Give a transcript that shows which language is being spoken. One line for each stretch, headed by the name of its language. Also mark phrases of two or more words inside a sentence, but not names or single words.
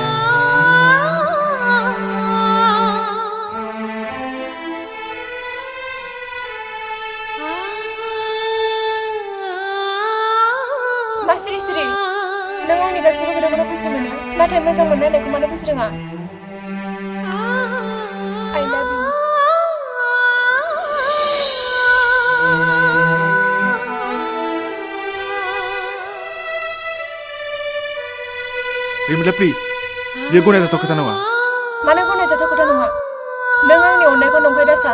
Bodo: मा सिरि सिरि? नों आंनि गासैबो खोथाखौनो बुजि मोनो, नाथाय मोजां मोननाय होननायखौ मानो बुजिरोङा?
English: I love you.
Bodo: रिमिनला प्लिज, बियो गनायजाथाव खोथा नङा। मानो गनायजाथाव खोथा नङा? नों आंनि अननायखौ नंखाय दासान।